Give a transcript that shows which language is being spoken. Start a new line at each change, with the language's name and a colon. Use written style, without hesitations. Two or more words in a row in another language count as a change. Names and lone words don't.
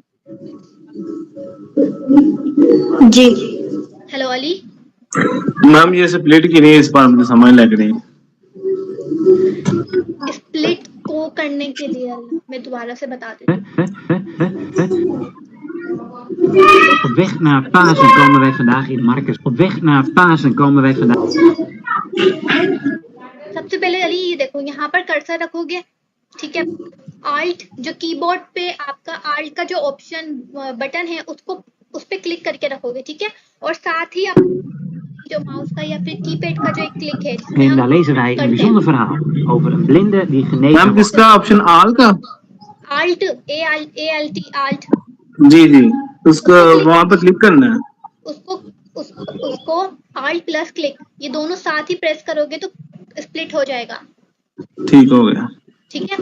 Hindi: जी हेलो अली। मैम ये स्प्लिट की नहीं, इस बार मुझे समझ लग रही। स्प्लिट को करने के लिए मैं दोबारा से बता देती हूँ।
Dutch: Op weg naar Pasen komen wij vandaag in Marcus. Op weg naar Pasen komen wij vandaag.
Hindi: सबसे पहले अली ये देखो, यहाँ पर कर्सर रखोगे, ठीक है। आल्ट जो कीबोर्ड पे आपका आल्ट का जो
English: option button
Hindi: है उसको उस पे क्लिक करके रखोगे, ठीक है। और साथ ही आप जो माउस का या फिर कीपैड का जो एक क्लिक है,
Dutch: En daar lezen wij een bijzonder verhaal over een blinde die genezen
Hindi: मैम किसका ऑप्शन आल का? आल्ट, ALT आल्ट। जी जी, उसको वहां पर क्लिक करना है, उसको
English: Alt plus click,
Hindi: ये दोनों साथ ही प्रेस करोगे तो स्प्लिट हो जाएगा। ठीक हो गया, ठीक है,